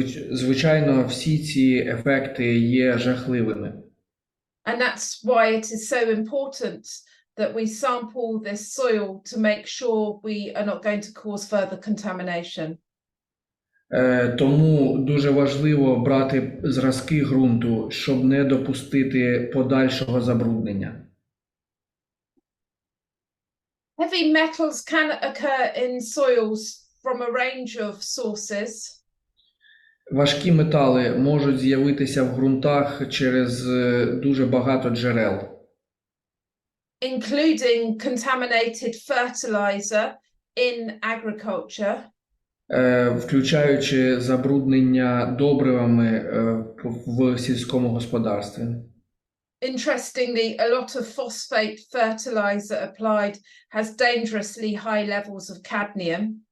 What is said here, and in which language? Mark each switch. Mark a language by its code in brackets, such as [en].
[uk] Звичайно, всі ці ефекти є жахливими. [en] And that's why it is so important that we sample this soil to make sure we are not going to cause further contamination. [uk] Тому дуже важливо брати зразки ґрунту, щоб не допустити подальшого забруднення. [en] Heavy metals can occur in soils from a range of sources. [uk] Важкі метали можуть з'явитися в ґрунтах через дуже багато джерел. [en] Including contaminated fertilizer in agriculture. [uk] Включаючи забруднення добривами в сільському господарстві. [en] Interestingly, a lot of phosphate fertilizer applied has dangerously high levels of cadmium.